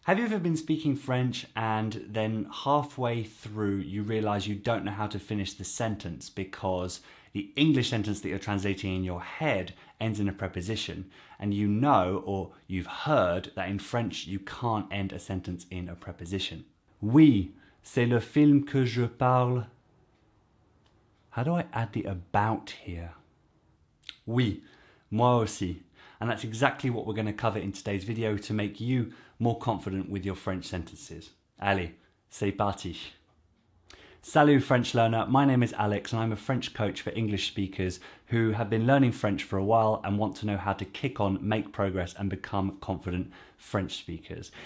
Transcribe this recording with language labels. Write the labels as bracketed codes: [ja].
[en] Have you ever been speaking French and then halfway through you realize you don't know how to finish the sentence because the English sentence that you're translating in your head ends in a preposition, and you know or you've heard that in French you can't end a sentence in a preposition? [fr] Oui, c'est le film que je parle. [en] How do I add the about here? [fr] Oui, moi aussi. [en] And that's exactly what we're going to cover in today's video to make you more confident with your French sentences. [fr] Allez, c'est parti. [en] Salut French learner, my name is Alex and I'm a French coach for English speakers who have been learning French for a while and want to know how to kick on, make progress and become confident French speakers.